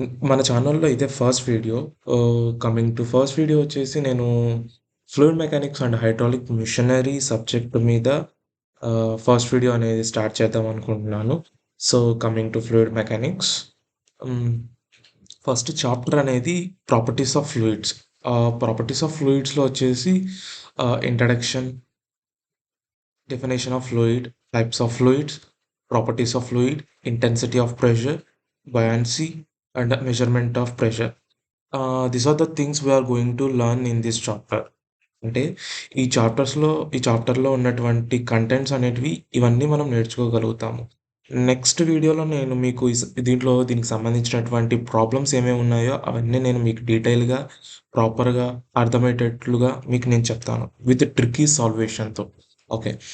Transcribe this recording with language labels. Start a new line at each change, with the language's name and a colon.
Telugu: మన ఛానల్లో ఇదే first video. Coming to first video వచ్చేసి నేను fluid mechanics and hydraulic machinery subject మీద ఫస్ట్ వీడియో అనేది స్టార్ట్ చేద్దాం అనుకుంటున్నాను. So coming to fluid mechanics, first chapter అనేది properties of fluids. Properties of ఫ్లూయిడ్స్లో వచ్చేసి introduction,
English: definition of fluid, types of fluids, properties of fluid, intensity of pressure,
Telugu: buoyancy, and measurement of pressure.
English: These are the things we are going to learn in this chapter.
Telugu: అంటే ఈ చాప్టర్లో ఉన్నటువంటి contents అనేటివి ఇవన్నీ మనం నేర్చుకోగలుగుతాము. Next వీడియోలో నేను మీకు దీనికి సంబంధించినటువంటి ప్రాబ్లమ్స్ ఏమేమి ఉన్నాయో అవన్నీ నేను మీకు డీటెయిల్గా ప్రాపర్గా అర్థమయ్యేటట్లుగా మీకు నేను చెప్తాను విత్ ట్రిక్కీ సాల్వేషన్తో. ఓకే.